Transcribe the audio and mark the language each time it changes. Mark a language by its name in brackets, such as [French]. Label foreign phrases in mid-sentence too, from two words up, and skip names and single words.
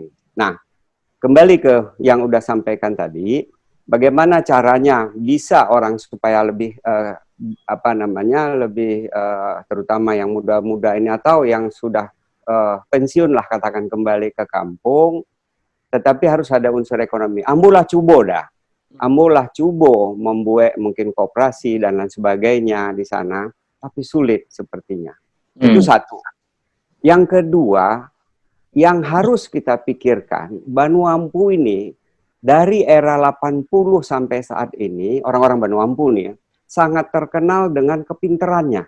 [Indonesian] Nah, kembali ke yang udah sampaikan tadi, bagaimana caranya bisa orang supaya lebih terutama yang muda-muda ini atau yang sudah pensiun lah katakan kembali ke kampung, tetapi harus ada unsur ekonomi. [Minangkabau] Ambulah cubo dah. Ambulah cubo [Indonesian] membuat mungkin koperasi dan lain sebagainya di sana, tapi sulit sepertinya. Itu satu. Yang kedua, yang harus kita pikirkan, Banu Ampu ini dari era 80 sampai saat ini, orang-orang Banu Ampu nih sangat terkenal dengan kepinterannya.